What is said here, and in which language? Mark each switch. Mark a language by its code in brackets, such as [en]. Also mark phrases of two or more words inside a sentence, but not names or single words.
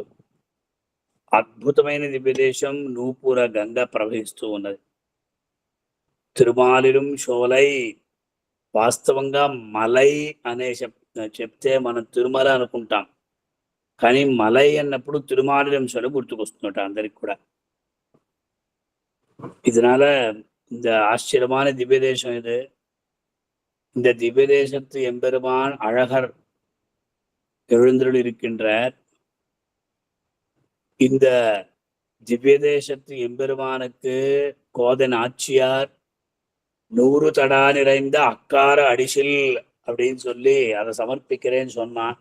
[te] అద్భుతమైన దివ్యదేశం నూపుర గంగ ప్రవహిస్తూ ఉన్నది. తిరుమాలిరం శోలై, వాస్తవంగా మలై అనే చెప్తే మనం తిరుమల అనుకుంటాం, కానీ మలై అన్నప్పుడు తిరుమాలిరం శోల గుర్తుకొస్తున్నట అందరికి కూడా. [ta] இதனால இந்த ஆச்சரியமான திவ்யதேசம் இது. இந்த திவ்யதேசத்து எம்பெருமான் அழகர் எழுந்தருள் இருக்கின்றார். இந்த திவ்யதேசத்து எம்பெருமானுக்கு கோதன் ஆட்சியார் 100 தடா நிறைந்த அக்கார அடிசில் அப்படின்னு சொல்லி அதை சமர்ப்பிக்கிறேன்னு சொன்னான்.